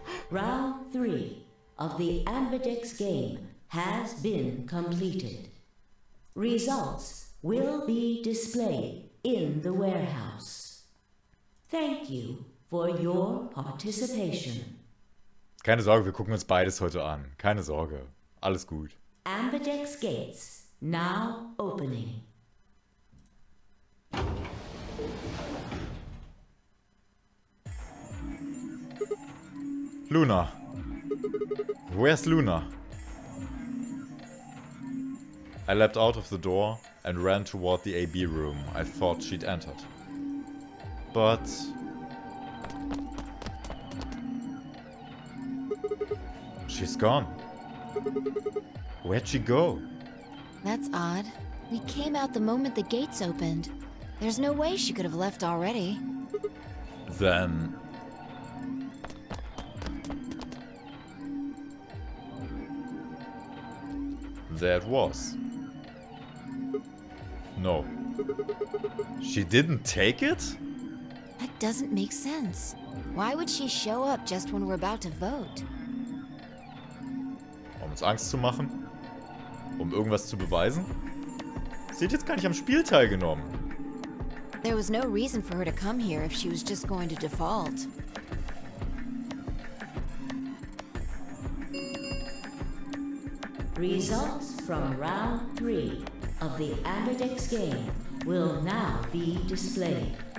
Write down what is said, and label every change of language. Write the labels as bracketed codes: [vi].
[en] Round 3 of the Amberdeck's game has been completed. Results will be displayed in the warehouse. Thank you for your participation. [de] Keine Sorge, wir gucken uns beides heute an. Keine Sorge. Alles gut. [en] Amberdeck's gates now opening. Luna. Where's Luna? I leapt out of the door and ran toward the AB room I thought she'd entered. But... she's gone. Where'd she go? That's odd. We came out the moment the gates opened. There's no way she could have left already. Then... there it was. No. She didn't take it? That doesn't make sense. Why would she show up just when we're about to vote? [de] Um uns Angst zu machen? Um irgendwas zu beweisen? Sie hat jetzt gar nicht am Spiel teilgenommen. [en] There was no reason for her to come here if she was just going to default. Results from round 3 of the Amberdeck's game will now be displayed.